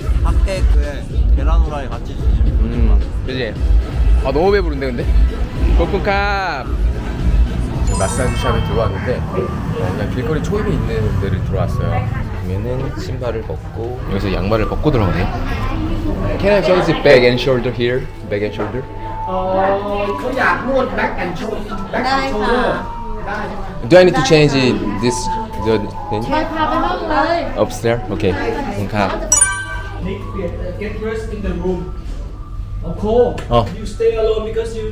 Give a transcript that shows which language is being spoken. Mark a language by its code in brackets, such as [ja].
[ko] 핫케이크에 계란 후라이 같이 주시면 그지? 아 너무 배부른데 근데? 코쿤캅 지금 마사지 샵에 들어왔는데 그냥 길거리 초입에 있는 데를 들어왔어요. 보면은 신발을 벗고 여기서 양말을 벗고 들어가네. [en] Can I change the bag and shoulder here? Bag and shoulder? [th] เขาอยากนวด [en] back and shoulder [th] ได้ค่ะ [en] Do I need to change this the thing? [th] ไปพาไปห้องเลย [en] Upstairs? Okay. [th] 코쿤캅. [en] Nick, get dressed in the room. Okay. Oh. You stay alone because you.